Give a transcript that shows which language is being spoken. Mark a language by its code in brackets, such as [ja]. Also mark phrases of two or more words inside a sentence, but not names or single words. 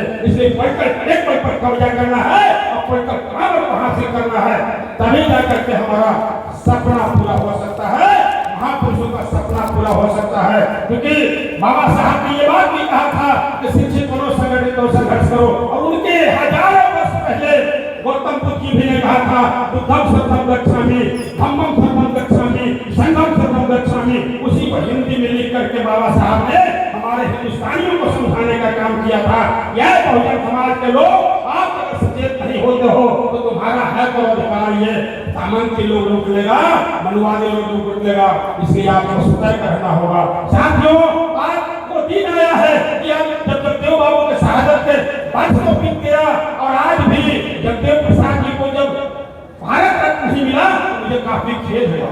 [hi] इसलिए एक पल पर कब्जा करना है और [en] political power [hi] को हासिल करना है, तभी जाकर के हमारा सपना पूरा हो सकता है, महापुरुषों का सपना पूरा हो सकता है। क्योंकि बाबा साहब ने ये बात भी कहा था कि शिक्षित बनो, संगठित करो, संघर्ष करो। और उनके हजारों वर्ष पहले गौतम बुद्ध जी भी ने कहा था, [pi] बुद्धं शरणं गच्छामि, धम्मं शरणं गच्छामि, संघं शरणं गच्छामि। [hi] उसी को हिंदी में लिख करके बाबा साहब ने हमारे हिंदुस्तानियों को समझाने का काम किया था। यह बहुजन समाज के लोग, आप अगर सचेत नहीं होते हो तो तुम्हारा है तो अधिकार ये सामंती लोग रोक लेगा, मनुवादी लोग रोक लेगा। इसलिए आपको सतर्क रहना होगा। साथियों, आज वो दिन आया है कि जब जगदेव बाबू के शहादत के वर्ष को बीत गया और आज भी जगदेव प्रसाद जी को जब भारत रत्न नहीं मिला तो मुझे काफी खेद है।